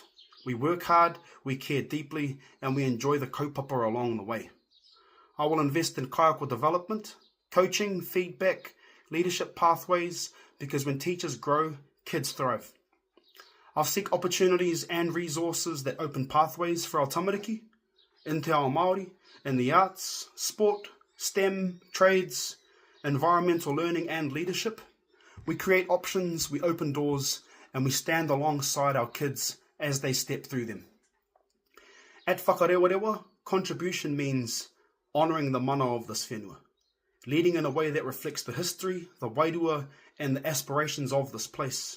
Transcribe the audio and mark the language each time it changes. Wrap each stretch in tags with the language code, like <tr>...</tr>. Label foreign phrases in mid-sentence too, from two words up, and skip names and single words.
<en>We work hard, we care deeply, and we enjoy the kaupapa along the way. I will invest in kaiako development, coaching, feedback, leadership pathways, because when teachers grow, kids thrive. I'll seek opportunities and resources that open pathways for our tamariki, in</en> <mi>te ao Māori,</mi> <en>in the arts, sport, STEM, trades, environmental learning and leadership. We create options, we open doors, and we stand alongside our kids as they step through them. At whakarewarewa, contribution means honouring the mana of this whenua, leading in a way that reflects the history, the wairua, and the aspirations of this place.</en>